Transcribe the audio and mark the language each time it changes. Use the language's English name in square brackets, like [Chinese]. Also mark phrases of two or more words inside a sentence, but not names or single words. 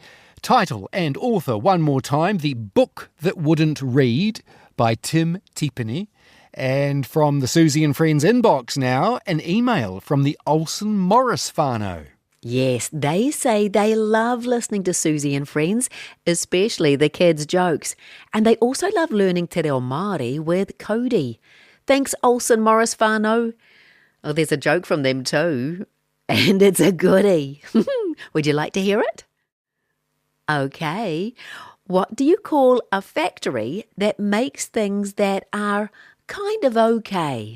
[English] Title and author one more time, The Book That Wouldn't Read by Tim Tippany. And from the Suzy and Friends inbox now, an email from the Olsen Morris whānau. Yes, they say they love listening to Suzy and Friends, especially the kids' jokes. And they also love learning [Māori] te reo Māori [English] with Cody. Thanks, Olsen Morris whānau. Oh, there's a joke from them too. And it's a goodie. Would you like to hear it? Okay. What do you call a factory that makes things that are kind of okay?